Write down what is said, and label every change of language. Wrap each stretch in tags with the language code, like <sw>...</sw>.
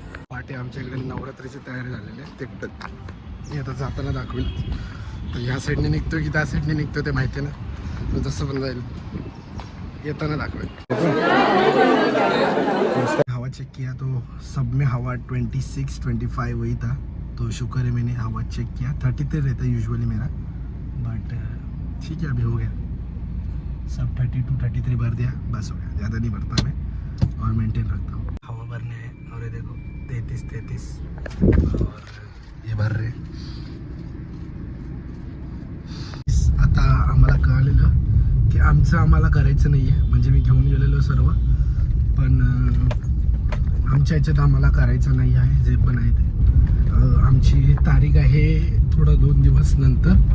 <mr>पाठी आमच्या इकडे नवरात्रीची तयारी झालेली आहे. ते मी आता जाताना दाखवेल. तर ह्या साईडने निघतो की त्या साईडने निघतो ते माहिती ना, तर जसं पण जाईल येताना दाखवेल.</mr> <hi>हवा चेक किया तो सब में हवा 26-25 वही था. तो शुक्र है मैंने हवा चेक किया. 33 रहता है यूजुअली मेरा, बट ठीक है अभी हो गया. सब 32-33 भर दिया, बस हो गया. ज़्यादा नहीं भरता मैं और मेंटेन रखता हूँ. हवा भरने है और ये देखो 33 और ये भर रहे.</hi> <mr>आता आम्हाला कळलेलं की आम्हाला करायचं नाही आहे. म्हणजे मी घेऊन गेलेलो सर्व, पण आमच्या ह्याच्यात आम्हाला करायचं नाही आहे. जे पण आहे ते आमची तारीख आहे थोडं 2 दिवस नंतर.</mr>